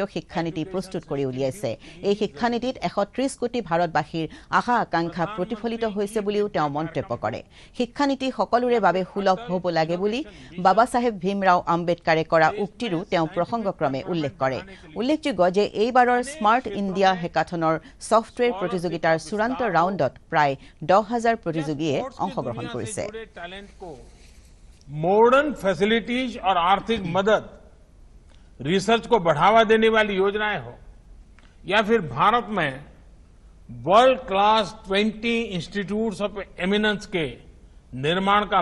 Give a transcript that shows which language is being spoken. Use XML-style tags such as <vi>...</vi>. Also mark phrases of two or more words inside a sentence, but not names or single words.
<as>শিক্ষানীতি প্ৰস্তুত কৰি উলিয়াইছে এই শিক্ষানীতিত 130 কোটি ভাৰতবাসীৰ আশা আকাংক্ষা প্ৰতিফলিত হৈছে বুলিও তেওঁ মন্তব্য কৰে শিক্ষানীতি সকলোৰে বাবে সুলভ হ'ব লাগে বুলি বাবা সাহেব ভীমৰাও আম্বেদকাৰে কৰা উক্তিৰো তেওঁ প্ৰসংগক্ৰমে উল্লেখ কৰে উল্লেখযোগ্য যে এইবাৰৰ স্মাৰ্ট ইণ্ডিয়া হেকাথনৰ সফটৱেৰ প্ৰতিযোগিতাৰ চূড়ান্ত ৰাউণ্ডত প্ৰায় 10,000 প্ৰতিযোগীয়ে অংশগ্ৰহণ কৰিছে</as> <en>modern facilities</en> <hi>और आर्थिक मदद रिसर्च को बढ़ावा देने वाली योजनाएं हो या फिर भारत में</hi> <en>world class 20 institutes of eminence</en> <hi>के निर्माण का</hi>